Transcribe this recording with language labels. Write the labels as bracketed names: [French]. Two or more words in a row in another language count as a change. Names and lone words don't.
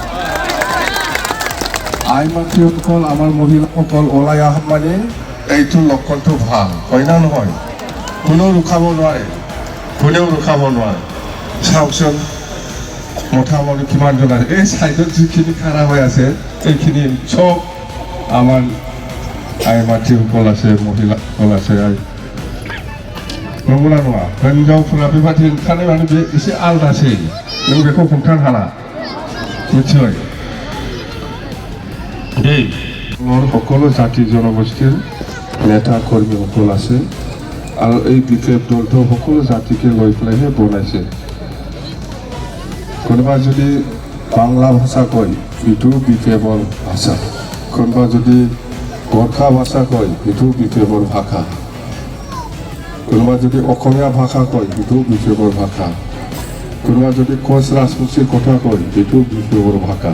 [Assamese] আই মাতৃসকল, আমাৰ মহিলাসকল ওলাই অহা মানে এইটো লক্ষণটো ভাল, হয় না নহয়? কোনেও ৰখাব নোৱাৰে, কোনেও ৰখাব নোৱাৰে। চাওকচোন মোটামুটি কিমানজন আছে, এই চাইডত যিখিনি খাৰা হৈ আছে এইখিনি চব আমাৰ আই মাতৃসকল আছে, মহিলাসকল আছে। [Bodo] नंगौना नङा? हिनजावफोरा बेबादि ओंखारनाय माने बे एसे आलदासै, नों बेखौ हमथानो हाला, मिथिबाय? [Assamese] এই সকলো জাতি জনগোষ্ঠীৰ নেতা কৰ্মীসকল আছে আৰু এই বিশেষ দলটো সকলো জাতিকে লৈ পেলাইহে বনাইছে। কোনোবা যদি বাংলা ভাষা কয় এইটো বিপ্লৱৰ ভাষা, কোনোবা যদি গোৰ্খা ভাষা কয় এইটো বিপ্লৱৰ ভাষা, কোনোবা যদি অসমীয়া ভাষা কয় এইটো বিপ্লৱৰ ভাষা, কোনোবা যদি কোচ ৰাজবংশীৰ কথা কয় এইটো বিপ্লৱৰ ভাষা।